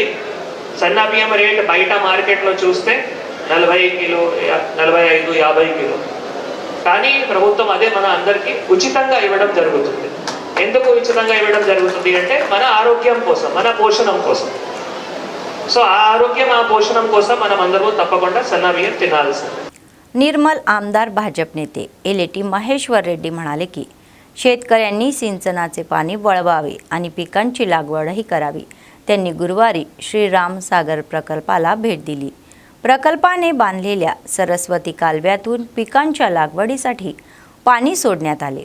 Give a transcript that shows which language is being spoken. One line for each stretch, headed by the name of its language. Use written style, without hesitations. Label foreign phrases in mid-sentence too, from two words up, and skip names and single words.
Telugu: సన్నా బియ్యం రేట్ బయట మార్కెట్లో చూస్తే 40 కిలో, 45, 50 కిలో. కానీ ప్రభుత్వం అదే మన అందరికీ ఉచితంగా ఇవ్వడం జరుగుతుంది. ఎందుకు ఉచితంగా ఇవ్వడం జరుగుతుంది అంటే మన ఆరోగ్యం కోసం, మన పోషణం కోసం. సో ఆ ఆరోగ్యం, ఆ పోषणम కోసం మనం అందరూ తప్పకుండా సన్నా బియ్యం తినాల్సిందే.
Marathi: निर्मल आमदार भाजप नेते एलेटी महेश्वर रेड्डी म्हणाले की शेतकऱ्यांनी सिंचनाचे पाणी वळवावे आणि पिकांची लागवडही करावी. त्यांनी गुरुवारी श्रीराम सागर प्रकल्पाला भेट दिली. प्रकल्पाने बांधलेल्या सरस्वती कालव्यातून पिकांच्या लागवडीसाठी पाणी सोडण्यात आले.